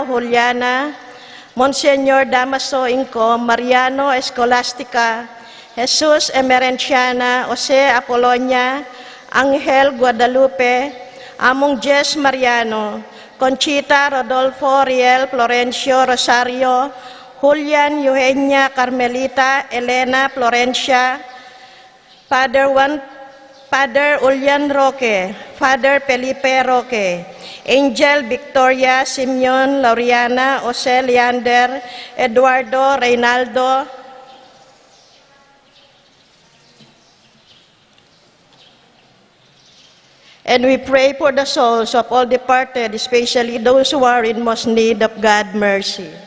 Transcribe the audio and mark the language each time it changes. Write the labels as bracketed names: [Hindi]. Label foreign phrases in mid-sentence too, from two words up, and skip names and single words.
[English] Juliana, Monseñor Damaso Inco, Mariano Escolastica, Jesus Emerenciana, Jose Apolonia, Angel Guadalupe, Among Jess Mariano, Conchita Rodolfo Riel Florencio Rosario, Julian Eugenia Carmelita Elena Florencia, Father Julian Roque, Father Felipe Roque, Angel Victoria Simeon Lauriana Jose Leander Eduardo Reynaldo, and we pray for the souls of all departed, especially those who are in most need of God's mercy.